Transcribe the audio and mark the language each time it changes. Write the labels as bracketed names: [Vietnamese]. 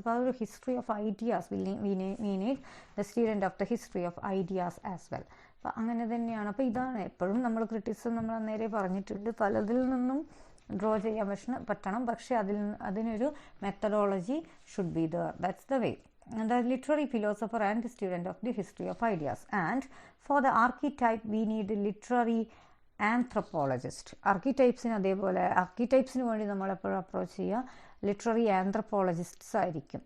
[Malayalam] അപ്പോൾ അതൊരു [English] History of ideas, we need the student of the history of ideas as well. [Malayalam] അപ്പം അങ്ങനെ തന്നെയാണ്. അപ്പോൾ ഇതാണ് എപ്പോഴും നമ്മൾ ക്രിറ്റിസം നമ്മൾ നേരെ പറഞ്ഞിട്ടുണ്ട്, പലതിൽ നിന്നും ഡ്രോ ചെയ്യാൻ പറ്റണം, പക്ഷേ അതിനൊരു methodology [English] Should be there. That's the way. The literary philosopher and student of the history of ideas. And for the archetype we need a literary anthropologist. [Malayalam] Archetypesന് അതേപോലെ ആർക്കിടൈപ്സിന് വേണ്ടി നമ്മളെപ്പോഴും അപ്രോച്ച് ചെയ്യുക ലിറ്റററി ആന്ത്രപ്പോളജിസ്റ്റ്സ് ആയിരിക്കും.